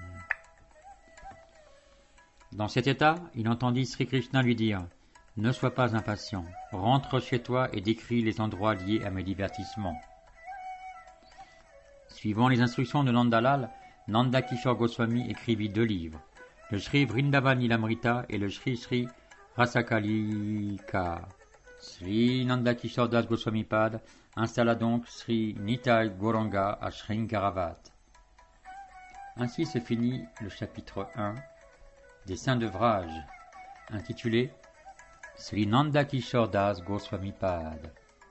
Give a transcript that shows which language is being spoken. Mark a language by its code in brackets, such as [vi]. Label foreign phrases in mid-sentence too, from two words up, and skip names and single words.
[fr] Dans cet état, il entendit Sri Krishna lui dire: « Ne sois pas impatient, rentre chez toi et décris les endroits liés à mes divertissements. » Suivant les instructions de Nandalal, Nanda Kishore Goswami écrivit 2 livres, le Sri Vrindavan Lilamrita et le Sri Sri Rasakalika. Sri Nanda Kishore Das Goswami Pad installa donc Sri Nitai Gauranga à Sringaravat. Ainsi se finit le chapitre 1 des Saints de Vraj, intitulé Sri Nanda Kishore Das Goswami Pad.